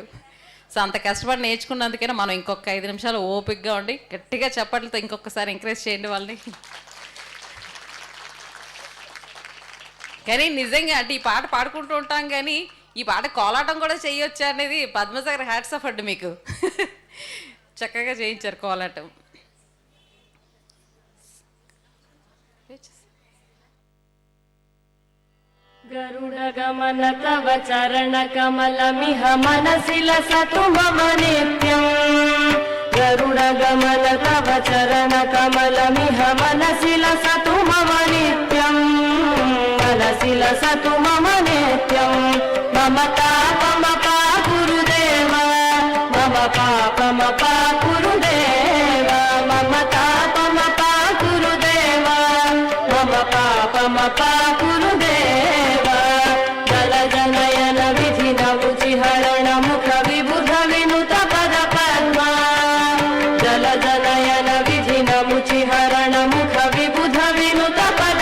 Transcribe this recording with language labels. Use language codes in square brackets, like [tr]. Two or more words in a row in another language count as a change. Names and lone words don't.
[te] సో అంత కష్టపడి నేర్చుకున్నందుకైనా మనం ఇంకొక 5 నిమిషాలు ఓపికగా ఉండి గట్టిగా చప్పట్లతో ఇంకొకసారి ఎంకరేజ్ చేయండి వాళ్ళని. కానీ నిజంగా అంటే ఈ పాట పాడుకుంటూ ఉంటాం, కానీ ఈ పాట కోలాటం కూడా చేయొచ్చు అనేది పద్మజ గారి [en] hats off [te] అండి మీకు. చక్కగా చేయించారు కోలాటం. [sa] गरुडगमन तव चरणकमलमिह मनसि लसतु मम नित्यम् गरुडगमन तव चरणकमलमिह मनसि लसतु मम नित्यम् मनसि लसतु मम नित्यम् मम तापमपा गुरुदेव मम पापमपा गुरुदेव मम तापमपा गुरुदेव मम पापमपा गुरुदेव जलजनयन विधिन उचिहरण मुख विबुध विनुत पद पद्मा जलजनयन विधिन मुचिहरण मुख विबुध विनुत पद